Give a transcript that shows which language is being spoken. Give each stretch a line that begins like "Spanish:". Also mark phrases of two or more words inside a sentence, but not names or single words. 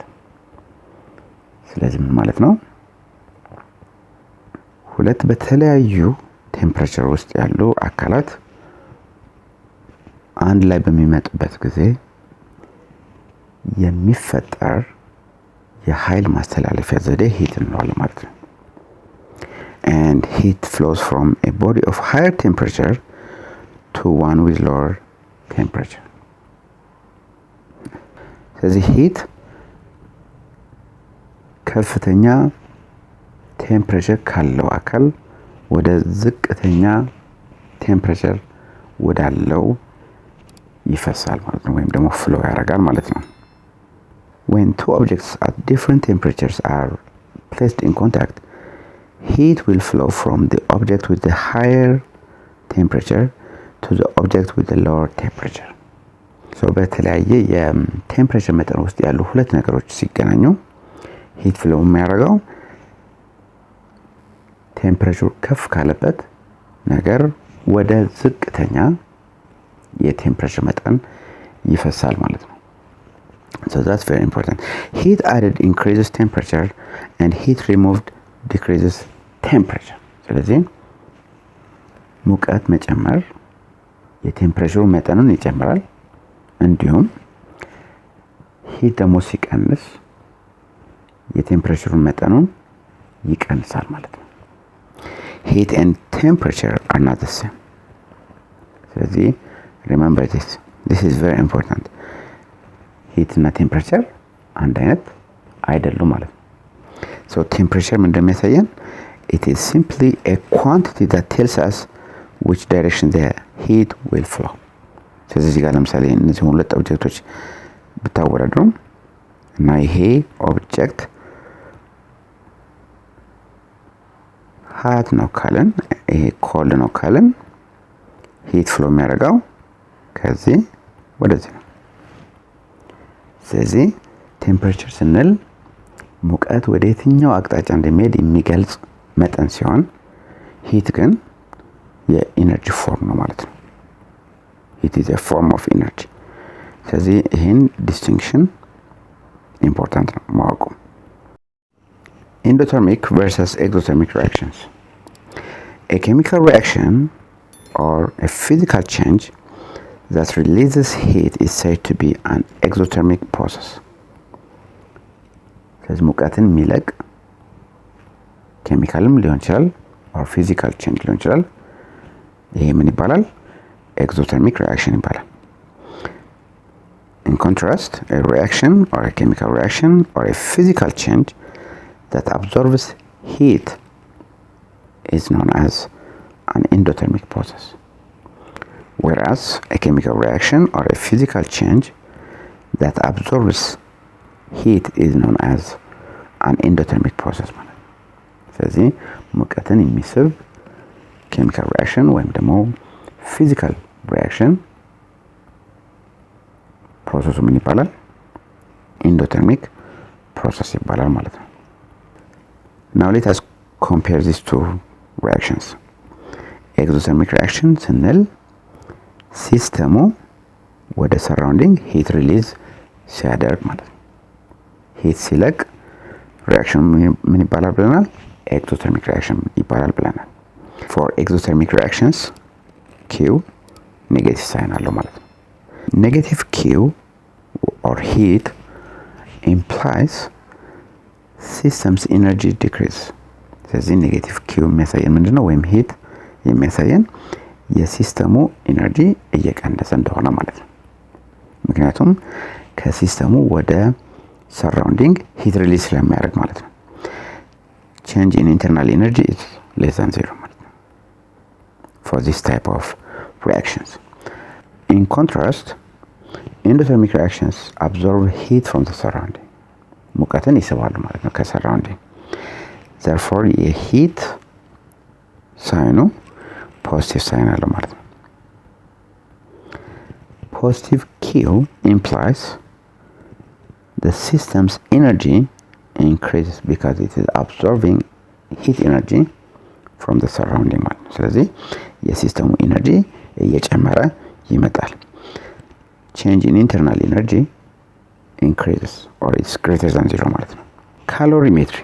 Amharic: ስለዚህ ምን ማለት ነው? ሁለት በተለያዩ ቴምፕሬቸር ውስጥ ያሉ አካላት አንድ ላይ በሚመጡበት ጊዜ የሚፈጠር የኃይል ማስተላለፊያ ዘዴ ሂት እንለዋለን ማለት ነው።
English: And heat flows from a body of higher temperature to one with lower temperature.
Amharic: ስለዚህ ሂት ከፍተኛ ቴምፕሬቸር ካለው አካል ወደ ዝቅተኛ ቴምፕሬቸር ወዳለው ይፈሳል ማለት ነው፣ ወይም ደግሞ ፍሎ ያደርጋል ማለት ነው።
English: When two objects at different temperatures are placed in contact, heat will flow from the object with the higher temperature to the object with the lower temperature.
Amharic: በተለያየ የቴምፕሬቸር መጠን ውስጥ ያሉ ሁለት ነገሮች ሲገናኙ
English: heat flow
Amharic: የሚያደርገው ቴምፕሬቸር ከፍ ካለበት ነገር ወደ ዝቅተኛ የቴምፕሬቸር መጠን ይፈሳል ማለት ነው።
English: So that's very important. Heat added increases temperature and heat removed decreases temperature.
Amharic: ስለዚህ ሙቀት መጨመር የቴምፕሬቸሩ መጠኑን ይጨምራል፣ እንዲሁም ሂት ደግሞ ሲቀንስ የቴምፕሬቸሩ መጠኑን ይቀንሳል ማለት ነው።
English: Heat and temperature are not the same. ስለዚህ remember this. This is very important. Heat እና temperature
Amharic: አንድ አይነት አይደሉም ማለት ነው።
English: So temperature
Amharic: ምን እንደሚያሳየን
English: it is simply a quantity that tells us which direction the heat will flow.
Amharic: ስለዚህ እዚህ ጋር ለምሳሌ እነዚህ ሁለት ኦብጀክቶች ብታወዳድሩ እና ይሄ ኦብጀክት ሀት ነው ካለን ይሄ ኮልድ ነው ካለን
English: heat flow
Amharic: የሚያደርገው ከዚህ ወደዚህ ነው። ስለዚህ ቴምፕሬቸር ስንል ሙቀት ወደ የትኛው አቅጣጫ እንደሚሄድ የሚገልጽ መጠን ሲሆን ሂት ግን የኢነርጂ ፎርም ነው ማለት ነው።
English: it is a form of energy.
Amharic: ስለዚህ ይሄን
English: distinction important
Amharic: ነው ማወቁ።
English: Endothermic versus exothermic reactions. A chemical reaction or a physical change that releases heat is said to be an exothermic process.
Amharic: ስለዚህ ሙቀትን የሚለቅ ኬሚካልም ሊሆን ይችላል
English: or physical change
Amharic: ሊሆን ይችላል። ይሄ ምን ይባላል?
English: exothermic reaction ይባላል። In contrast, a reaction or a chemical reaction or a physical change that absorbs heat is known as an endothermic process, whereas a chemical reaction or a physical change that absorbs heat is known as an endothermic process.
Amharic: ስለዚህ ሙቀትን የሚስብ
English: chemical reaction
Amharic: ወይም ደግሞ
English: physical reaction process
Amharic: ምን ይባላል?
English: endothermic process
Amharic: ይባላል ማለት ነው።
English: Now let us compare these two reactions. Exothermic reaction
Amharic: ስንል ሲስተሙ ወደ
English: surrounding heat release
Amharic: ሲያደርግ ማለት ነው። ሂት ሲለቅ ሪአክሽን ምን ይባላል ብለናል?
English: exothermic reaction
Amharic: ይባላል ብለናል።
English: For exothermic reactions Q negative sign
Amharic: አለው ማለት ነው።
English: ኔጌቲቭ Q or heat implies system's energy decrease.
Amharic: ስለዚህ
English: negative Q
Amharic: የሚያሳየን ምንድነው? ወይም ሂት የሚያሳየን የሲስተሙ ኢነርጂ እየቀነሰ እንደሆነ ማለት ነው። ምክንያቱም ከሲስተሙ ወደ
English: surrounding heat release
Amharic: ስለሚያደርግ ማለት ነው።
English: change in internal energy is less than zero
Amharic: ማለት ነው
English: for this type of reactions. In contrast, endothermic reactions absorb heat from the surrounding.
Amharic: ሙቀትን ይስባሉ ማለት ነው ከሰራውንዲንግ። therefore የሂት ሳይኑ
English: positive sign
Amharic: አለው ማለት ነው።
English: positive Q implies the system's energy increases because it is absorbing heat energy from the surrounding
Amharic: ማለት ነው። ስለዚህ የሲስተሙ ኢነርጂ እየጨመረ ይመጣል።
English: change in internal energy increases or is greater than zero
Amharic: ማለት ነው።
English: Calorimetry.